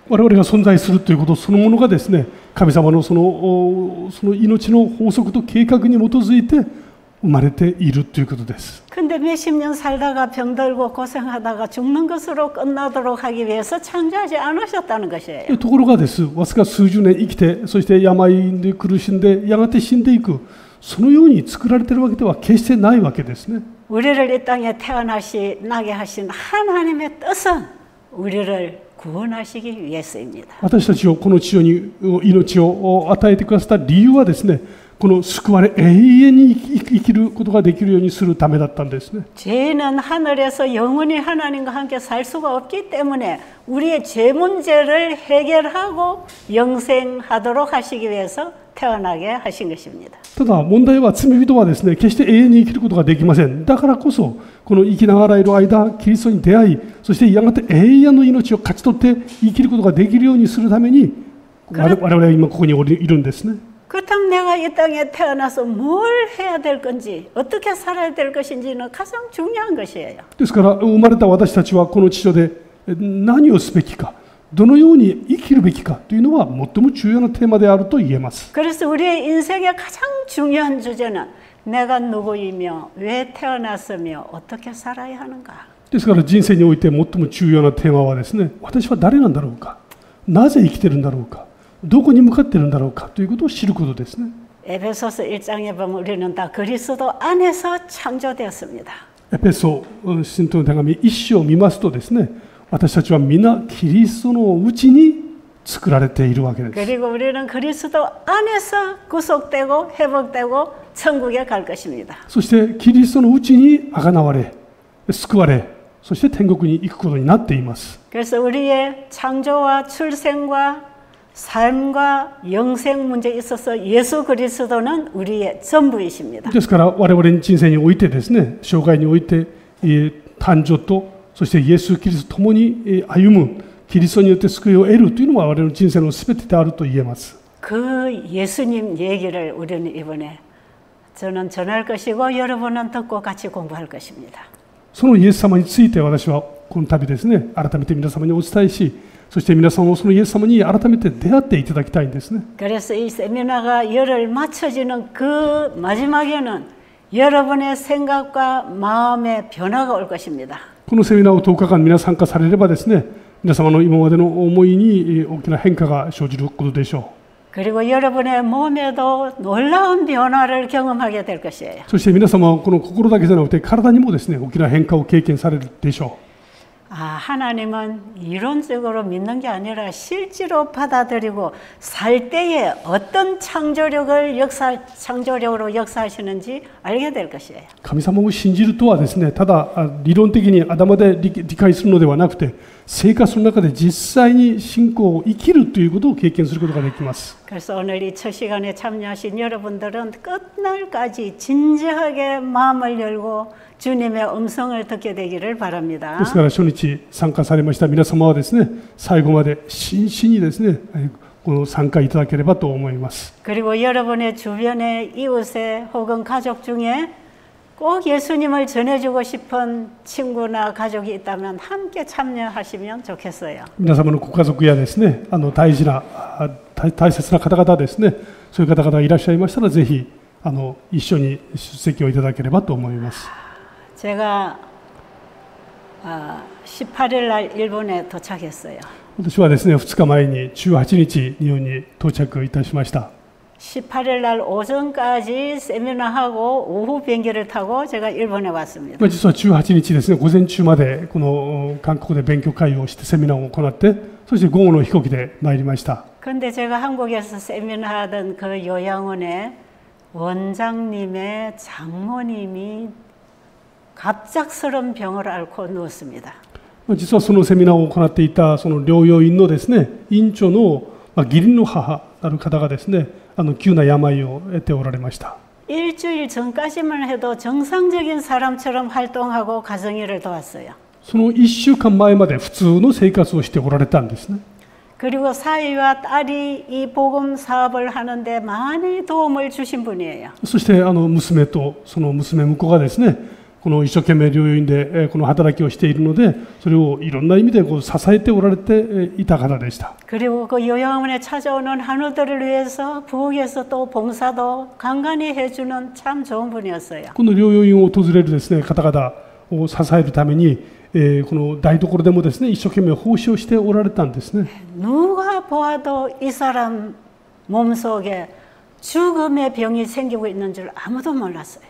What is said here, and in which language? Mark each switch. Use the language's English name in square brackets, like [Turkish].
[Japanese] 我々が存在するということそのものがですね、神様のその命の法則と計画に基づいて生まれているということです。 [Korean] 근데 몇십 년 살다가 병들고 고생하다가 죽는 것으로 끝나도록 하기 위해서 창조하지 않으셨다는 것이에요. [Japanese] ところがです、わずか数十年生きて、そして病で苦しんでやがて死んでいく、そのように作られているわけでは決してないわけですね。 [Korean] 우리를 이 땅에 태어나게 하신 하나님의 뜻은 우리를 구원하시기 위해서입니다. [Japanese] 私たちをこの地上に命を与えてくださった理由はですね、この救われ永遠に生きることができるようにするためだったんですね。 [Korean] 죄인은 하늘에서 영원히 하나님과 함께 살 수가 없기 때문에 우리의 죄 문제를 해결하고 영생하도록 하시기 위해서 태어나게 하신 것입니다. [Japanese] ただ問題は罪人はですね、決して永遠に生きることができません。だからこそこの生きながらいる間、キリストに出会い、そしてやがて永遠の命を勝ち取って生きることができるようにするために我々は今ここにいるんですね。 [Korean] 그렇다면 내가 이 땅에 태어나서 뭘 해야 될 건지, 어떻게 살아야 될 것인지는 가장 중요한 것이에요. [Japanese] ですから生まれた私たちはこの地上で何をすべきか、どのように生きるべきかというのは最も重要なテーマであると言えます。 [Korean] 그래서 우리의 인생의 가장 중요한 주제는 내가 누구이며 왜 태어났으며 어떻게 살아야 하는가. [Japanese] ですから人生において最も重要なテーマはですね、私は誰なんだろうか、なぜ生きているんだろうか、どこに向かっているんだろうかということを知ることですね。 [Korean] 에베소서 1장에 보면 우리는 다 그리스도 안에서 창조되었습니다. [Japanese] エペソ信徒の手紙1章を見ますとですね、私たちは皆キリストのうちに作られているわけです。 [Korean] 그리고 우리는 그리스도 안에서 구속되고 회복되고 천국에 갈 것입니다. [Japanese] そしてキリストのうちにあがなわれ、救われ、そして天国に行くことになっています。 [Korean] 그래서 우리의 창조와 출생과 삶과 영생 문제에 있어서 예수 그리스도는 우리의 전부이십니다. [Japanese] ですから我々の人生においてですね、生涯において誕生とそしてイエス・キリストともに歩む、キリストによって救いを得るというのは我々の人生のすべてであると言えます。 [Korean] 그 예수님 얘기를 우리는 이번에 저는 전할 것이고 여러분은 듣고 같이 공부할 것입니다. [Japanese] そのイエス様について私はこの度ですね、改めて皆様にお伝えし、そして皆さんもそのイエス様に改めて出会っていただきたいんですね。 [Korean] 그래서 이 세미나가 열흘 마쳐지는 그 마지막에는 여러분의 생각과 마음의 변화가 올 것입니다. [Japanese] このセミナーを10日間皆参加されればですね、皆様の今までの思いに大きな変化が生じることでしょう。 [Korean] 그리고 여러분의 몸에도 놀라운 변화를 경험하게 될 것이에요. [Japanese] そして皆様はこの心だけじゃなくて体にもですね、大きな変化を経験されるでしょう。 [Korean] 하나님은 이론적으로 믿는 게 아니라 실제로 받아들이고 살 때에 어떤 창조력으로 역사하시는지 알게 될 것이에요. [Japanese] 神様を信じるとはですね、ただ理論的に頭で理解するのではなくて、生活の中で実際に信仰を生きるということを経験することができます。 [Korean] 그래서 오늘 이 첫 시간에 참여하신 여러분들은 끝날까지 진지하게 마음을 열고 주님의 음성을 듣게 되기를 바랍니다. [Japanese] ですから初日参加されました皆様はですね、最後まで真摯にですね、この参加いただければと思います。 [Korean] 그리고 여러분의 주변의 이웃에 혹은 가족 중에 꼭 예수님을 전해주고 싶은 친구나 가족이 있다면 함께 참여하시면 좋겠어요. [Japanese] 皆様のご家族やですね、大切な方々ですね、そういう方々がいらっしゃいましたらぜひ一緒に出席をいただければと思います。 [Korean] 제가 18일 날 일본에 도착했어요. [Japanese] 私はですね、2日前に18日日本に到着いたしました。 [Korean] 18일 날 오전까지 세미나하고 오후 비행기를 타고 제가 일본에 왔습니다. [Japanese] 実は18日ですね、午前中までこの韓国で勉強会をしてセミナーを行って、そして午後の飛行機で参りました。 [Korean] 그런데 제가 한국에서 세미나하던 그 요양원에 원장님의 장모님이 갑작스런 병을 앓고 누웠습니다. [Japanese] 実はそのセミナーを行っていたその療養院のですね、院長の義理の母なる方がですね、急な病を得ておられました。 [Korean] 일주일 전까지만 해도 정상적인 사람처럼 활동하고 가정일을 도왔어요. [Japanese] その1週間前まで普通の生活をしておられたんですね。 [Korean] 그리고 사위와 딸이 이 복음 사업을 하는데 많이 도움을 주신 분이에요. [Japanese] そして娘とその娘婿がですね、この一生懸命療養院でこの働きをしているので、それをいろんな意味でこう支えておられていた方でした。 [Korean] 그리고 그 요양원에 찾아오는 한우들을 위해서 부엌에서 또 봉사도 간간히 해주는 참 좋은 분이었어요. [Japanese] この療養院を訪れるですね、方々を支えるために、この台所でもですね、一生懸命奉仕をしておられたんですね。 [Korean] 누가 보아도 이 사람 몸속에 죽음의 병이 생기고 있는 줄 아무도 몰랐어요.